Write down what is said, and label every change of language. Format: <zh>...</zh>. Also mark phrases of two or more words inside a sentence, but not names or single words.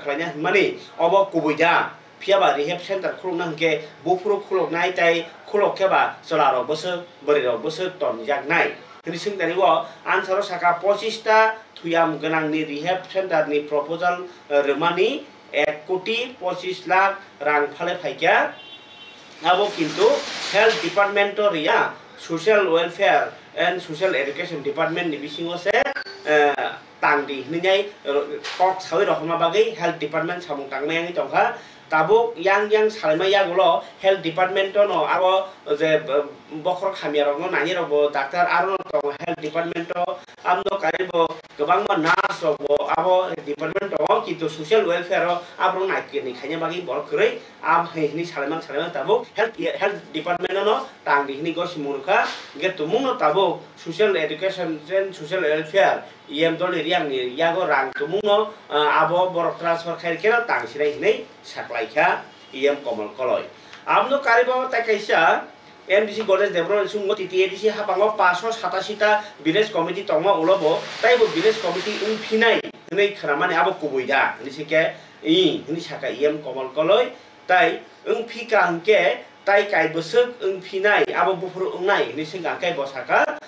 <trp>khlaina mani obo kubuida Piaba</trp> <en>rehab center</en> <trp>khulok nangke bufro khulok nai tai khulok keba solaro boso boriro boso ton jak nai ini sing tani wo ansaro saka 25 ta thuyam ganang ni</trp> <en>rehab center</en> <trp>ni proposal remani 1 কোটি 25 লাখ rang phale phaikya abo kintu</trp> <en>health department</en> <trp>ria</trp> <en>social welfare and social education department</en> <trp>ni bisingo se tangdi ninai kok sawi rohma bagai</trp> <en>health department</en> <trp>samung tangmai yang tongkha tabuk yang salma ya gulo</trp> <en>health department</en> <trp>no abo je bokhor khamia no nani robo doctor aro to</trp> <en>health department</en> <trp>amno karibo gobang ma nurse robo abo department to kintu</trp> <en>social welfare</en> <trp>abo nakini khanya bagi bor krei am hini salma tabuk</trp> <en>health department</en> <trp>no tangdi hini go simurka getumung no tabuk</trp> <en>social education and social welfare</en> <trp>yem doli riang ni yago rang tumuno abo borok transfer khair kena tang sirai hinai saklaikha yem komal koloi amno karibo ta kaisa MDC Goresh Debormani sungo TTADC hapango 587 ta</trp> <en>village committee</en> <trp>tongma ulobo taibo</trp> <en>village committee</en> <trp>unphinai hinai khramani abo kubuida ni sike ni saka yem komal koloi tai unphika hangke tai kai bosuk unphinai abo bufuru ungnai ni singa kai bosaka</trp>